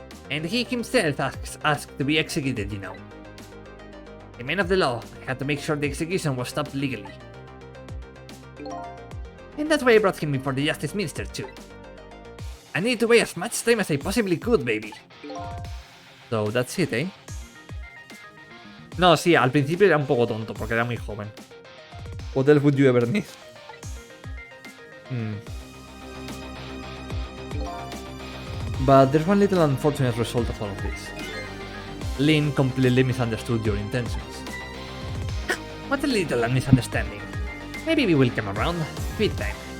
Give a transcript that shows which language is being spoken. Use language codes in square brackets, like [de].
[en] And he himself asked to be executed, you know. A man of the law, I had to make sure the execution was stopped legally. And that's why I brought him before the Justice Minister too. I needed to waste as much time as I possibly could, baby. So that's it, eh? [es] No, sí, al principio era un poco tonto porque era muy joven. [en] What else would you ever need? But there's one little unfortunate result of all of this. Lin completely misunderstood your intentions. What a little misunderstanding. Maybe we will come around. With time.